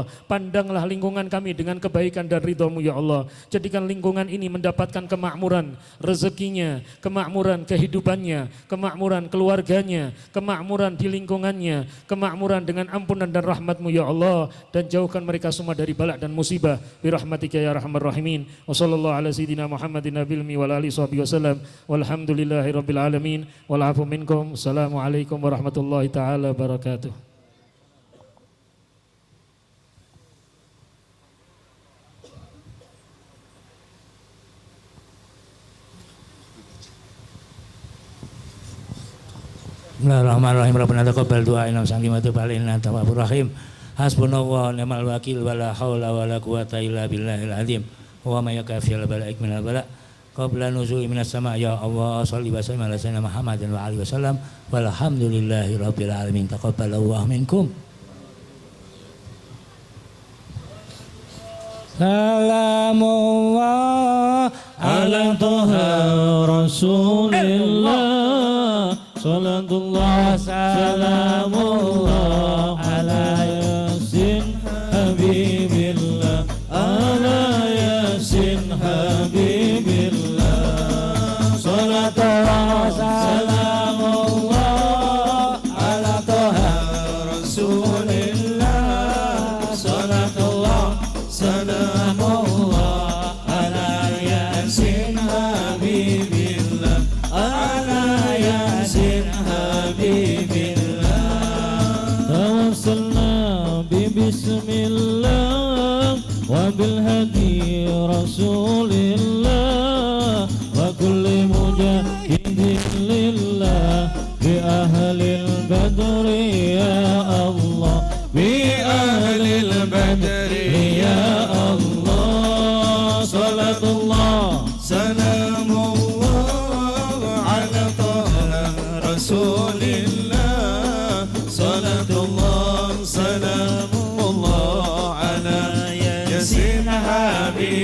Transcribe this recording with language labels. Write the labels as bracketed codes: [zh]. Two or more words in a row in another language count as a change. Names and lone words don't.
[id] Pandanglah lingkungan kami dengan kebaikan dan ridhamu [ar] يا الله. [id] Jadikan lingkungan ini mendapatkan kemakmuran rezekinya, kemakmuran kehidupannya, kemakmuran keluarganya, kemakmuran di lingkungannya, kemakmuran dengan ampunan dan rahmatmu [ar] يا الله, [id] dan jauhkan mereka semua dari balak dan musibah [ar] برحمتك يا أرحم الراحمين. وصلى الله على سيدنا محمد النبي الأمي وعلى آله وصحبه وسلم والحمد لله رب العالمين والعفو منكم. السلام عليكم ورحمة الله تعالى وبركاته. بسم الله الرحمن الرحيم. ربنا تقبل دعاءنا وتب علينا التواب الرحيم. حسبنا الله ونعم الوكيل ولا حول ولا قوة إلا بالله العظيم. ومن يكفل بلائك من البلاء قبل نزوله من السماء يا الله صل وسلم على سيدنا محمد وعلى آله وسلم والحمد لله رب العالمين. تقبل الله منكم. سلام الله على طه رسول الله. صلاة الله سلام الله على يس حبيب الله، على يس حبيب الله. صلاة الله سلام الله على طه رسول الله. صلاة الله سلام الله على يس حبيب الله، على يس حبيب الله. توسلنا ببسم الله وبالهادي رسول الله وكل مجاهد لله بأهل البدر يا الله، بأهل البدر يا الله. صلاة الله سلام الله على طه رسول الله. صلاة الله سلام الله على يس حبيب.